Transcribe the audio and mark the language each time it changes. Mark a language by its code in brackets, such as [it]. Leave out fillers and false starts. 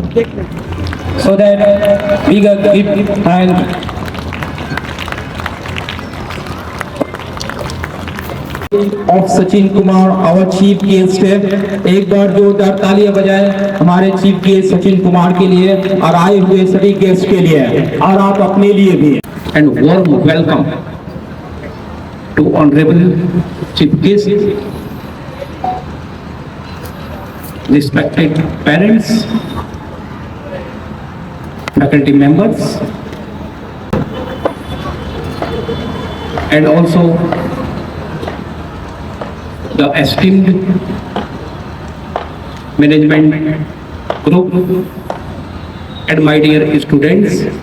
[en] So that we can give and of Sachin Kumar, our chief guest है। [hi] एक बार जोरदार तालियां बजाएं हमारे चीफ गेस्ट सचिन कुमार के लिए और आए हुए सभी गेस्ट के लिए और आप अपने लिए भी। [en] And warm welcome to honorable chief guest, respected parents, faculty members, and also the esteemed management group and my dear students.